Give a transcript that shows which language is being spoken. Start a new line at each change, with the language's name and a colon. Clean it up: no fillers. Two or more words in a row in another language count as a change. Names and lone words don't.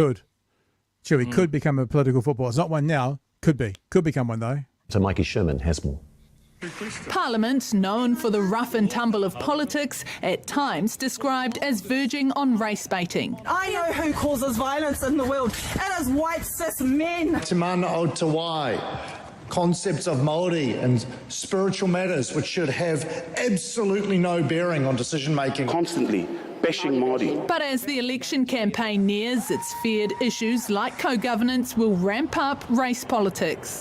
English: Could become a political football. It's not one now. Could become one though. So Mikey Sherman has more. Parliament, known for the rough and tumble of politics, at times described as verging on race baiting. I know who causes violence in the world. It is white cis men.
Māori: Te mana o te wai,
English: concepts of Māori and spiritual matters which should have absolutely no bearing on decision making. Constantly bashing Māori. But as the election campaign nears, it's feared issues like co-governance will ramp up race politics.